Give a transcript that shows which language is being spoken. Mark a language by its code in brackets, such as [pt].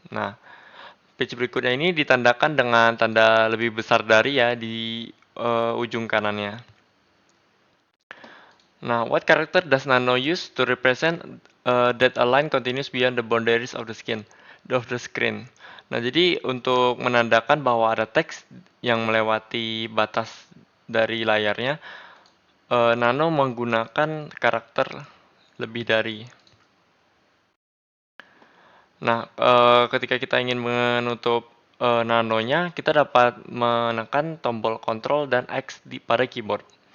[id] Nah, page berikutnya ini ditandakan dengan tanda lebih besar dari ya di ujung kanannya. [en] Nah, what character does Nano use to represent that a line continues beyond the boundaries of the screen? [id] Nah, jadi untuk menandakan bahwa ada teks yang melewati batas dari layarnya, Nano menggunakan karakter lebih dari. Nah, ketika kita ingin menutup nanonya, kita dapat menekan tombol Ctrl dan X pada keyboard.